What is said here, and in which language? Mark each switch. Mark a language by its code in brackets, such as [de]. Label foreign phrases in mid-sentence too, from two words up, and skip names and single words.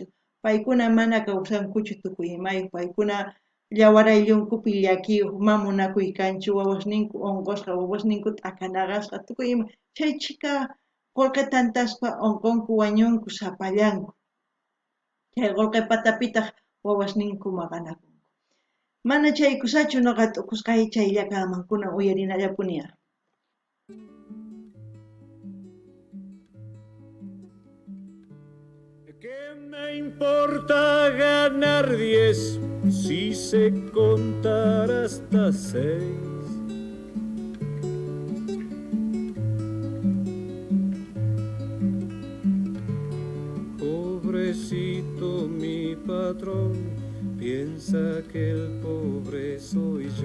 [qu] Paykuna mana kawsankuchu tukuy imayuq paykuna llawarayllunkupi llakiyuq mamunakuykanchu wawasninku onqosqa wawasninku t'akanaqasqa tukuy ima chay chika qolqe tantaspa onqonku wañunku sapallanku. Chay qolqe patapitaq wawasninku maqanakunku. Mana chaykusachu noqa t'uqusqay chaylla kamankuna uyarinallapuniya. [es] ¿Qué me importa ganar 10 si sé contar hasta 6? Pobrecito mi patrón, piensa que el pobre soy yo.